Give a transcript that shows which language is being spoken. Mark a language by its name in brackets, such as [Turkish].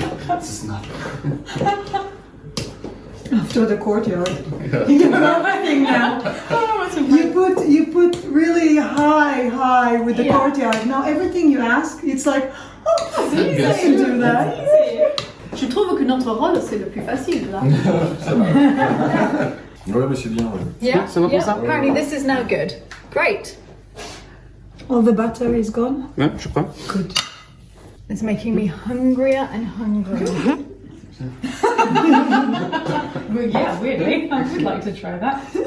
[English] It's not. After the courtyard. You know everything now. You put really high with the courtyard. Now everything you ask, it's like, oh, [French] C'est [English] I can do that. [French] Je trouve que notre rôle c'est le plus facile là. Ouais, mais c'est bien. Ouais. [English] Yeah, [French] Ça va comme ça? [English] apparently this is now good. Great. All the butter is gone. [French] Ouais, je crois. [English] Good. It's making me hungrier and hungrier. Well, yeah, weirdly. I would like to try that.